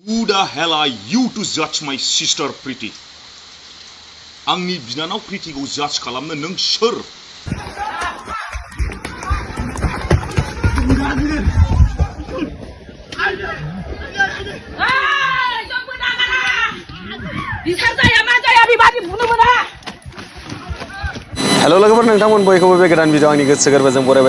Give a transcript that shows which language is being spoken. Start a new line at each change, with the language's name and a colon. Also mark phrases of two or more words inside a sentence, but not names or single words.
English: Who the hell are you to judge my sister Priti?
Bodo: आंनि बिनानाव प्रितिखौ जाज खालामनो नों सोर? हेलो लोगोफोर नोंथांमोन बयखौबो बे गोदान भिडिअ आंनि गोसो गोरबोजों बरायबाय।